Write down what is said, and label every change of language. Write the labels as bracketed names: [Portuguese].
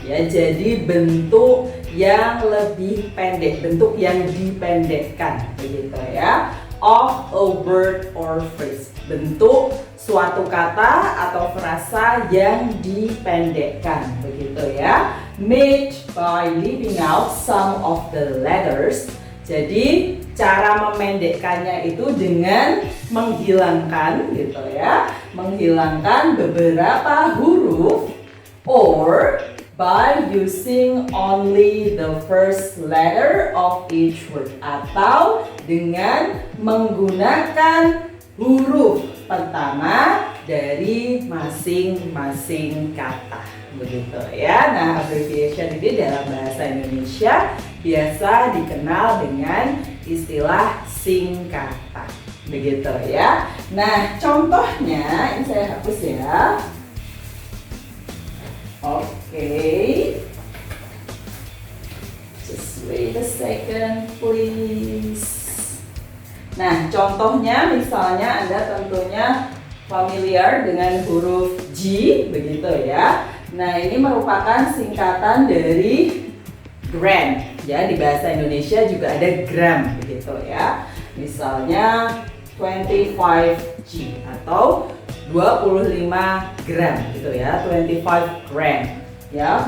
[Indonesian] Ya, jadi bentuk yang lebih pendek, bentuk yang dipendekkan begitu ya. [English] Of a word or phrase, [Indonesian] bentuk suatu kata atau frasa yang dipendekkan begitu ya. [English] Made by leaving out some of the letters. [Indonesian] Jadi cara memendekkannya itu dengan menghilangkan gitu ya, menghilangkan beberapa huruf, [English] or by using only the first letter of each word, [Indonesian] atau dengan menggunakan huruf pertama dari masing-masing kata begitu ya. Nah, abbreviation ini dalam bahasa Indonesia biasa dikenal dengan istilah singkatan begitu ya. Nah, contohnya ini saya hapus ya. [English] Okay, just wait a second please. [Indonesian] Nah, contohnya misalnya Anda tentunya familiar dengan huruf G begitu ya. Nah, ini merupakan singkatan dari gram ya. Di bahasa Indonesia juga ada gram begitu ya. Misalnya 25G atau 25 gram gitu ya, 25 gram ya.